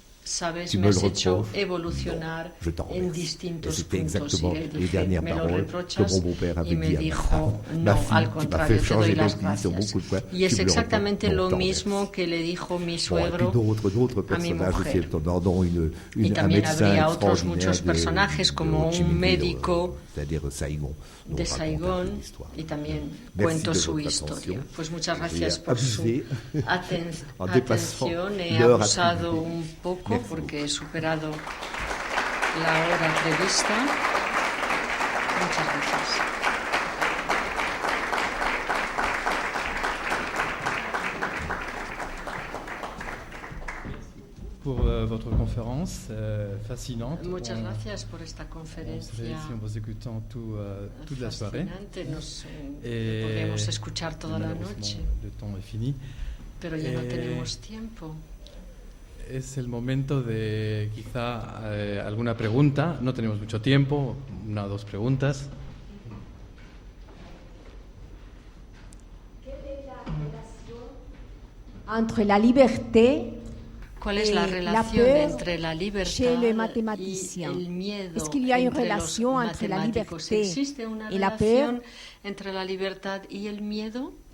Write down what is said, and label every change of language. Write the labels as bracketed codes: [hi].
[es] Sabes, me has hecho evolucionar en distintos puntos. [fr] Les dernières paroles que mon beau-père avait dit [es] no, al contrario, te doy las gracias. Y es exactamente lo mismo que le dijo mi suegro a mi mujer. Y también habría otros muchos personajes, como un médico de Saigón, y también cuento su historia. Pues muchas gracias por su atención. He abusado un poco porque he superado la hora prevista. Muchas gracias. [fr] Pour votre conférence fascinante. [es] Muchas gracias por esta conferencia. [fr] En vous écoutant toute la soirée. [es] Podríamos escuchar toda la noche. [fr] Le temps est fini. [es] Pero ya no tenemos tiempo. Es el momento de quizá alguna pregunta. No tenemos mucho tiempo, 1 o 2 preguntas. ¿Qué es la relación entre la [fr] liberté? [es] ¿Cuál es la relación entre la libertad y el miedo? [fr] ¿Es qu'il y a une relation entre la liberté [es] ¿Existe una relación entre la libertad y el miedo?